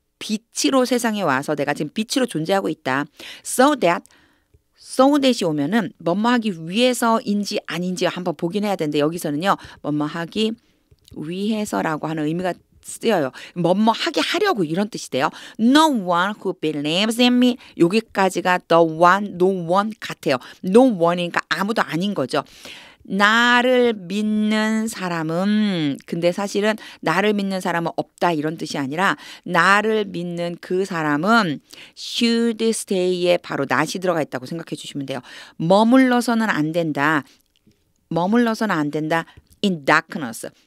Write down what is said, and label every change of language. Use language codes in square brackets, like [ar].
[ko] 빛으로 세상에 와서 내가 지금 빛으로 존재하고 있다. [en] so that [ko] 이 오면은 뭐뭐 하기 위해서인지 아닌지 한번 보긴 해야 되는데 여기서는요. 뭐뭐 하기 위해서라고 하는 의미가 쓰여요. 뭐뭐 하게 하려고 이런 뜻이 돼요. [en] No one who believes in me. [ko] 여기까지가 [en] the one, no one [ko] 같아요. [en] No one [ko] 이니까 아무도 아닌 거죠. 나를 믿는 사람은 근데 사실은 나를 믿는 사람은 없다 이런 뜻이 아니라 나를 믿는 그 사람은 [en] should stay [ko] 에 바로 not이 들어가 있다고 생각해 주시면 돼요. 머물러서는 안 된다. 머물러서는 안 된다. [en] in darkness.